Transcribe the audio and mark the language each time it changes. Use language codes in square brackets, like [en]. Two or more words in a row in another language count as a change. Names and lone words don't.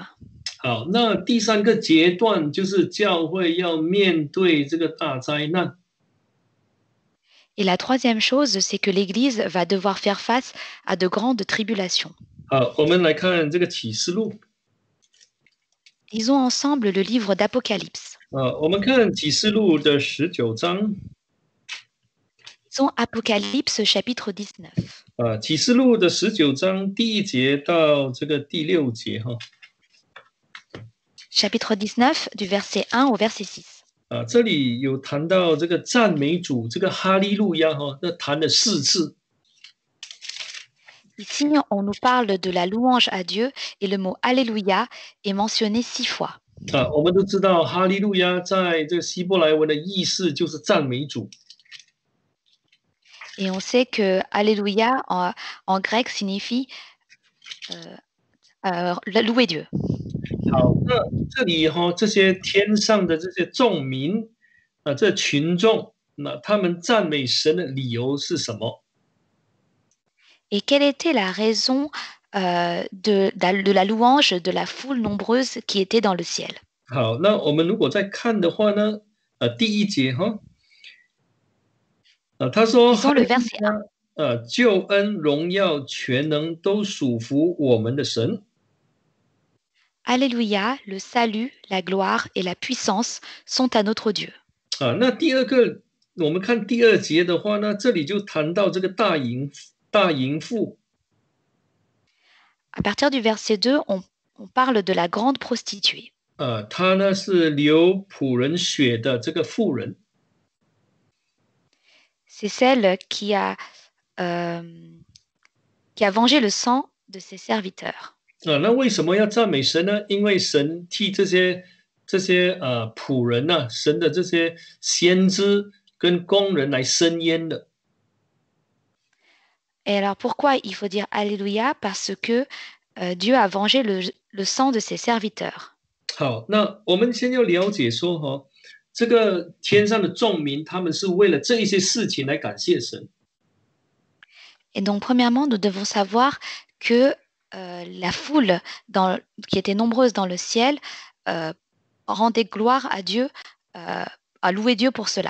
[zh] 好，那第3个阶段就是教会要面对这个大灾难。 [fr] Et la troisième chose, c'est que l'Église va devoir faire face à de grandes tribulations. [zh] 好，我们来看这个启示录。 [fr] Lisons ensemble le livre d'Apocalypse. [zh] 我们看启示录的19章。 [fr] Lisons Apocalypse chapitre 19. [zh] 启示录的19章第1节到这个第6节哈。 [fr] Chapitre 19 du verset 1 au verset 6. [zh] 这里有谈到这个赞美主，这个哈利路亚哈，那谈了4次。 [fr] Ici, on nous parle de la louange à Dieu et le mot Alléluia est mentionné 6 fois. [zh] 我们都知道哈利路亚在这个希伯来文的意思就是赞美主。 [fr] Et on sait que Alléluia en grec signifie louer Dieu. [zh] 好，那这里这些天上的这些众民这群众那他们赞美神的理由是什么？ [fr] Et quelle était la raison de la louange de la foule nombreuse qui était dans le ciel? [zh] 好，那我们如果再看的话呢，第一节哈，他说哈 [fr] Lisons [zh] 利 [fr] le [zh] 路 [fr] verset 1. [zh] 亚，救恩、荣耀、全能都属乎我们的神。 [fr] Alléluia, le salut, la gloire et la puissance sont à notre Dieu. [zh] 那第二个，我们看第二节的话呢，这里就谈到这个大淫妇。 [fr] À partir du verset 2, on parle de la grande prostituée. [zh] 她呢是流仆人血的这个妇人。 [fr] C'est celle qui a vengé le sang de ses serviteurs. [zh] 那为什么要赞美神呢？因为神替这些仆人呢、神的这些先知跟工人来伸冤的。 [fr] Et alors pourquoi il faut dire Alléluia? Parce que Dieu a vengé le sang de ses serviteurs. [zh] 好，那我们先要了解说哈，这个天上的众民，他们是为了这一些事情来感谢神。 [fr] Et donc premièrement, nous devons savoir que la foule qui était nombreuse dans le ciel rendait gloire à Dieu, a loué Dieu pour cela.